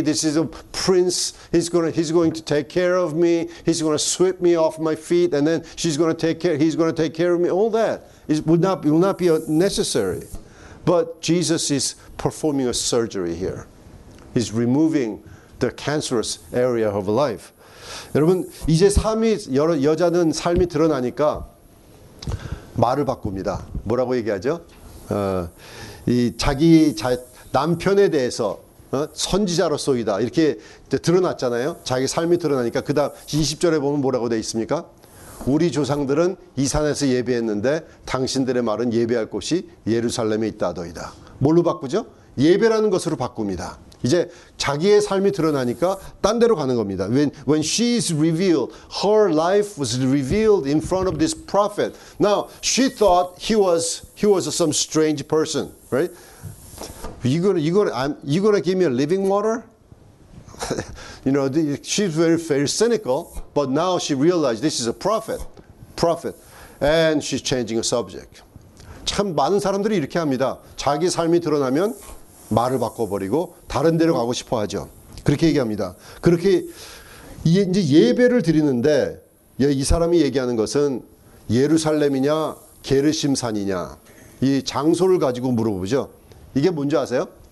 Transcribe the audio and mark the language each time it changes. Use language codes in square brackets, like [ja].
[en] This is a prince. He's going to take care of me. He's going to sweep me off my feet, and then he's going to take care of me. All that will not be necessary. But Jesus is performing a surgery here. He's removing the cancerous area of life. [ko] 여러분 이제 여자는 삶이 드러나니까 말을 바꿉니다. 뭐라고 얘기하죠? 이 자기 남편에 대해서 선지자로서이다 이렇게 드러났잖아요. 자기 삶이 드러나니까 그 다음 20절에 보면 뭐라고 되어 있습니까? 우리 조상들은 이 산에서 예배했는데 당신들의 말은 예배할 곳이 예루살렘에 있다더이다. 뭘로 바꾸죠? 예배라는 것으로 바꿉니다. 이제 자기의 삶이 드러나니까 딴 데로 가는 겁니다. [en] When she is revealed, her life was revealed in front of this prophet. Now, she thought he was some strange person, right? You gonna give me a living water? You know, she's very cynical, but now she realized this is a prophet, and she's changing a subject. [ko] 참 많은 사람들이 이렇게 합니다. 자기 삶이 드러나면 말을 바꿔버리고 다른 데로 가고 싶어 하죠. 그렇게 얘기합니다. 그렇게 이제 예배를 드리는데 이 사람이 얘기하는 것은 예루살렘이냐 게르심산이냐 이 장소를 가지고 물어보죠. 이게 뭔지 아세요?